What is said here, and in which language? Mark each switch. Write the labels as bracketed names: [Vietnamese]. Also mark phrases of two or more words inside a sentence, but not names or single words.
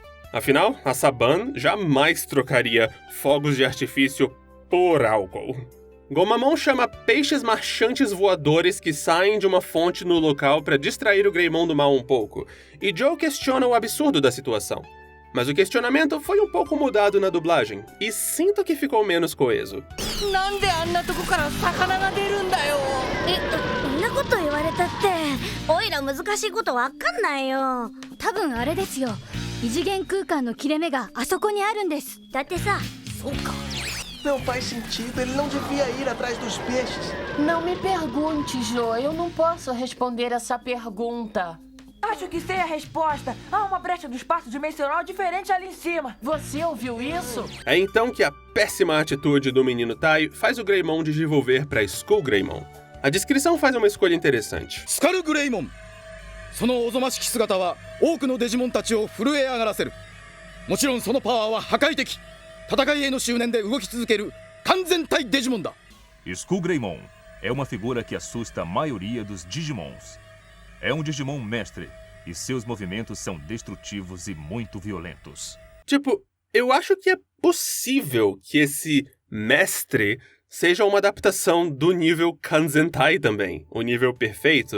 [Portuguese] Afinal, a Saban jamais trocaria fogos de artifício por álcool. Gomamon chama peixes marchantes voadores que saem de uma fonte no local para distrair o Greymon do mal um pouco, e Joe questiona o absurdo da situação. Mas o questionamento foi um pouco mudado na dublagem, e sinto que ficou menos coeso. [Japanese] なんであんなとこから魚が出るんだよ。そんなこと言われたって、おいら難しいことわかんないよ。多分あれですよ。異次元空間の切れ目があそこにあるんです。だってさ、そうか。 [Portuguese] Não faz sentido, ele não devia ir atrás dos peixes. Não me pergunte, Jo, eu não posso responder essa pergunta. Acho que sei a resposta. Há uma brecha do espaço dimensional diferente ali em cima. Você ouviu isso? É então que a péssima atitude do menino Tai faz o Greymon desenvolver para Skull Greymon. A descrição faz uma escolha interessante. [Japanese] スカルグレイモン、そのおぞましき姿は多くのデジモンたちを震え上がらせる。もちろんそのパワーは破壊的。戦いへの執念で動き続ける完全体デジモンだ。 [Portuguese] Skull Greymon é uma figura que assusta a maioria dos Digimons. É um Digimon mestre, e seus movimentos são destrutivos e muito violentos. Tipo, eu acho que é possível que esse mestre seja uma adaptação do nível Kanzentai também, o nível perfeito.